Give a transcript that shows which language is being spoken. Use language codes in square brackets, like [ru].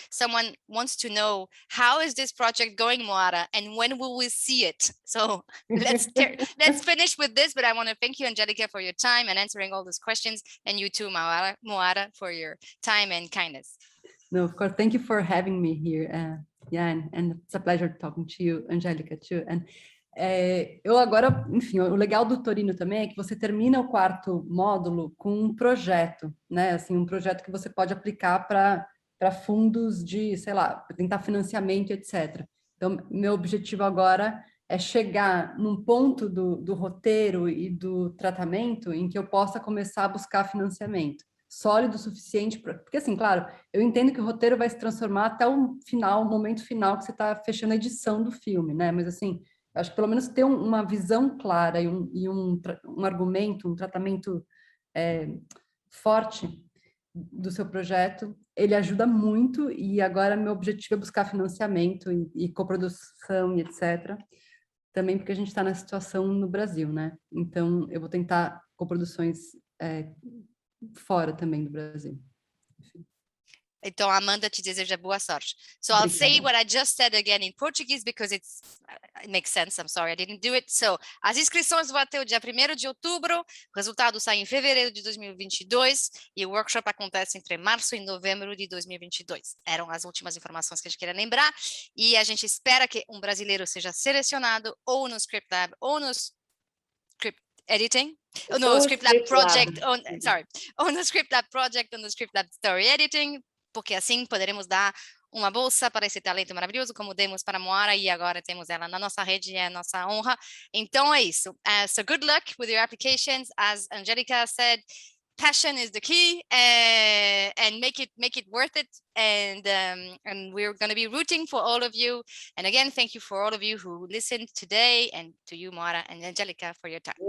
[en] Someone wants to know, how is this project going, Moara, and when will we see it? So let's finish with this, but I want to thank you, Angelica, for your time and answering all those questions, and you too, Moara, for your time and kindness. No, of course, thank you for having me here. Yeah, and it's a pleasure talking to you, Angelica, too. [pt] And eu agora, enfim, o legal do Torino também é que você termina o 4º módulo com um projeto, né? Assim, um projeto que você pode aplicar para fundos de, sei lá, tentar financiamento, etc. Então, meu objetivo agora é chegar num ponto do roteiro e do tratamento em que eu possa começar a buscar financiamento sólido o suficiente, porque assim, claro, eu entendo que o roteiro vai se transformar até o final, o momento final que você está fechando a edição do filme, né? Mas assim, eu acho que pelo menos ter uma visão clara e um argumento, um tratamento forte do seu projeto, ele ajuda muito, e agora meu objetivo é buscar financiamento e coprodução e etc. Também porque a gente está na situação no Brasil, né? Então, eu vou tentar coproduções fora também do Brasil. Então, Amanda te deseja boa sorte. [en] So I'll say what I just said again in Portuguese because it makes sense. I'm sorry, I didn't do it. [pt] So, as inscrições vão até o dia 1º de outubro, o resultado sai em fevereiro de 2022 e o workshop acontece entre março e novembro de 2022. Eram as últimas informações que a gente queria lembrar, e a gente espera que um brasileiro seja selecionado ou no ScriptLab ou no Script Editing, ou no ScriptLab Project, ou no ScriptLab Project, ou no ScriptLab Story Editing, porque assim poderemos dar uma bolsa para esse talento maravilhoso, como demos para a Moara, e agora temos ela na nossa rede, é a nossa honra. Então é isso. [en] So good luck with your applications. As Angelica said, passion is the key, and make it worth it. And we're going to be rooting for all of you. And again, thank you for all of you who listened today, and to you, Moara and Angelica, for your time.